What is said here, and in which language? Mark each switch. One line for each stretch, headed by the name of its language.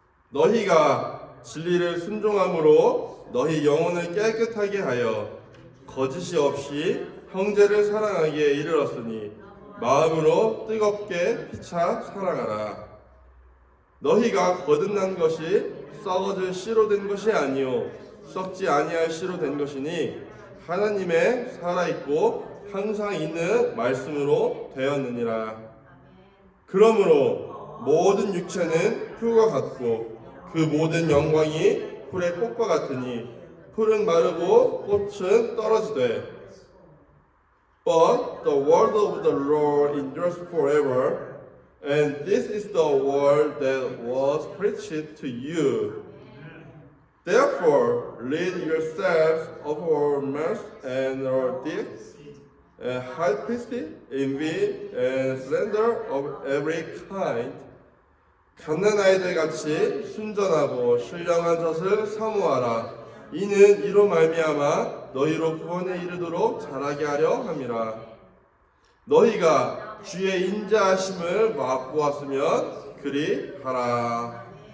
Korean: 너희가 진리를 순종함으로 너희 영혼을 깨끗하게 하여 거짓이 없이 형제를 사랑하기에 이르렀으니 마음으로 뜨겁게 피차 사랑하라. 너희가 거듭난 것이 썩어질 씨로 된 것이 아니요 썩지 아니할 씨로 된 것이니 하나님의 살아있고 항상 있는 말씀으로 되었느니라. 그러므로 모든 육체는 풀과 같고 그 모든 영광이 풀의 꽃과 같으니 풀은 마르고 꽃은 떨어지되
English: But the word of the Lord endures forever, and this is the word that was preached to you. Therefore, rid yourselves of all malice and all deeds, and hypocrisy, envy, and slander of every kind.
Korean: 갓난아이들 같이 순전하고 신령한 젖을 사모하라. 이는 이로 말미암아 너희로 구원에 이르도록 자라게 하려 함이라. 너희가 주의 인자하심을 맛보았으면 그리 하라.